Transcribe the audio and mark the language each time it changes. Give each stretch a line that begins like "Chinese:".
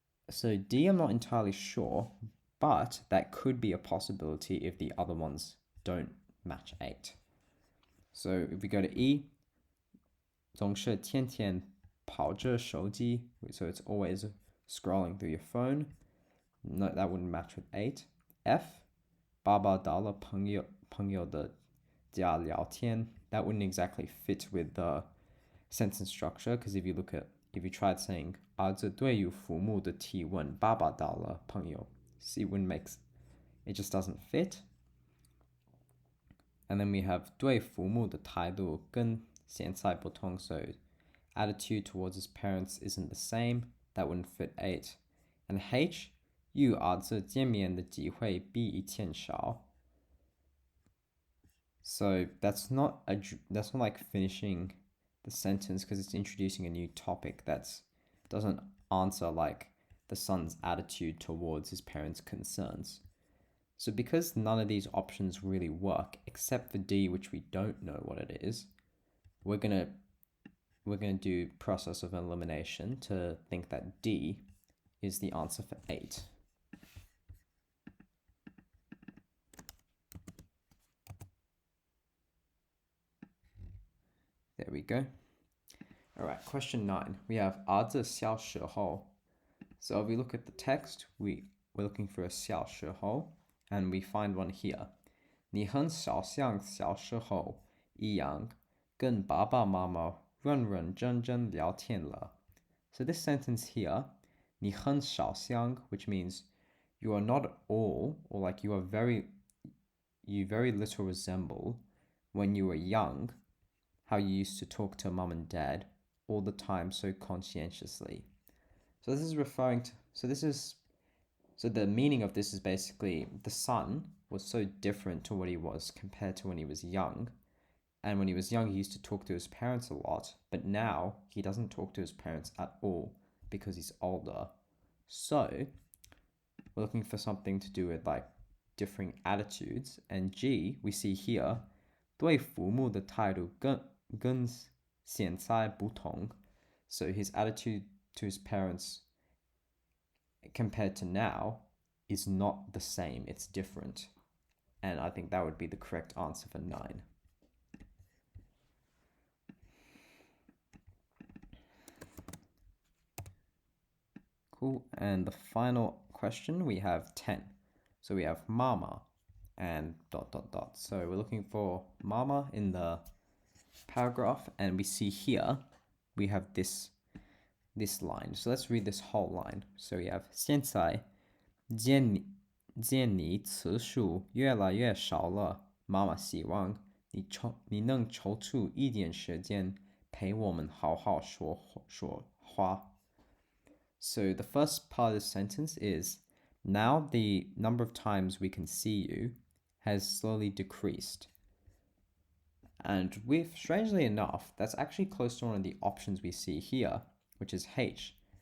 English: So D, I'm not entirely sure, but that could be a possibility if the other ones don't match 8. So if we go to E,
Chinese: 总是天天跑着手机,
English: so it's always scrolling through your phone. No, that wouldn't match with 8.
Chinese: F, 爸爸到了朋友的家聊天.
English: That wouldn't exactly fit with the sentence structure, because if you tried saying
Chinese: 儿子对于父母的提问爸爸到了朋友,
English: see, it just doesn't fit. And then we have
Chinese: 对父母的态度跟现在不同,
English: so attitude towards his parents isn't the same. That wouldn't fit 8.
Chinese: And H, 与儿子见面的机会比以前少.
English: So that's not like finishing the sentence, because it's introducing a new topic that doesn't answer like the son's attitude towards his parents' concerns. So because none of these options really work, except for D, which we don't know what it is, we're gonna do process of elimination to think that D is the answer for 8. There we go. All right, question 9. We have 儿子小时候. So if we look at the text, we're looking for a 小时候, and we find one here.
Chinese: 你很少像小时候一样跟爸爸妈妈认认真真聊天了.
English: So this sentence here, 你很少像, which means you are not at all, or like you very little resemble when you were young, how you used to talk to mum and dad all the time so conscientiously. So this is referring to, so the meaning of this is basically the son was so different to what he was compared to when he was young. And when he was young, he used to talk to his parents a lot, but now he doesn't talk to his parents at all because he's older. So we're looking for something to do with like differing attitudes. And G, we see here,
Chinese: 对父母的态度跟现在不同.
English: So his attitude to his parents compared to now is not the same, it's different. And I think that would be the correct answer for 9. Cool. And the final question, we have 10. So we have mama and ... So we're looking for mama in the paragraph, and we see here we have this line. So let's read this whole line. So we have
Chinese: 现在见你次数越来越少了，妈妈希望你能抽出一点时间陪我们好好说话.
English: So the first part of the sentence is, now the number of times we can see you has slowly decreased. And strangely enough, that's actually close to one of the options we see here, which is H.